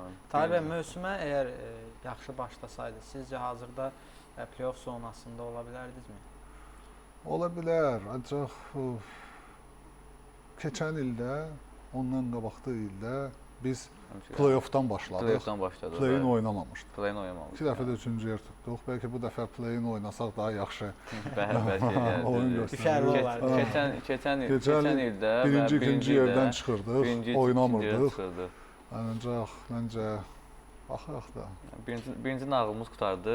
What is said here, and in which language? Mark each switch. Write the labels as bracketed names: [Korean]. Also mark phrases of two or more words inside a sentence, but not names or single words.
[Azerbaijani] Tahir bəy, mövsümə əgər yaxşı başlasaydı, sizcə hazırda play-off zonasında ola bilərdinizmi? Ola bilər, ancaq keçən ildə, ondan qabaqda ildə biz play-offdan başladıq. Play-in oynamamışdıq. Play-in oynamamışdıq. 2 dəfə də 3-cü yer tutduq. Bəlkə bu dəfə play-in oynasaq daha yaxşı oyun göstərdik. Keçən ildə birinci, ikinci yerdən çıxırdıq, oynamırdıq. Ancaq məncə baxırıq da. Birinci nağılımız qutardı.